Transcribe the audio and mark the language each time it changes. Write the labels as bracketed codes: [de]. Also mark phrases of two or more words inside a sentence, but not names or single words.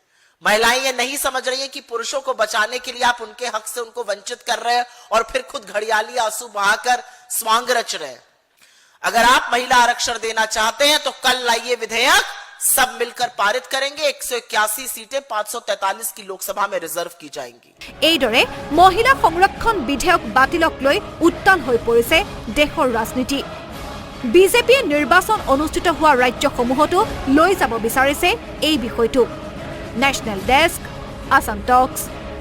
[hi] महिलाएं ये नहीं समझ रही हैं कि पुरुषों को बचाने के लिए आप उनके हक से उनको वंचित कर रहे हैं और फिर खुद घड़ियाली आंसू बहाकर स्वांग रच रहे हैं? अगर आप महिला आरक्षण देना चाहते हैं तो कल लाइए विधेयक, सब मिलकर पारित करेंगे। 181 सीटें 543 की लोकसभा में रिजर्व की जाएंगी। [as] এইদৰে মহিলা সংৰক্ষণ বিধেয়ক বাতিলক লৈ উত্তাল হৈ পৰিছে দেশৰ ৰাজনীতি। বিজেপিয়ে নিৰ্বাচন অনুষ্ঠিত হোৱা ৰাজ্যসমূহতো লৈ যাব বিচাৰিছে এই বিষয়টো। নেশ্যনেল ডেস্ক, আসাম টক্স।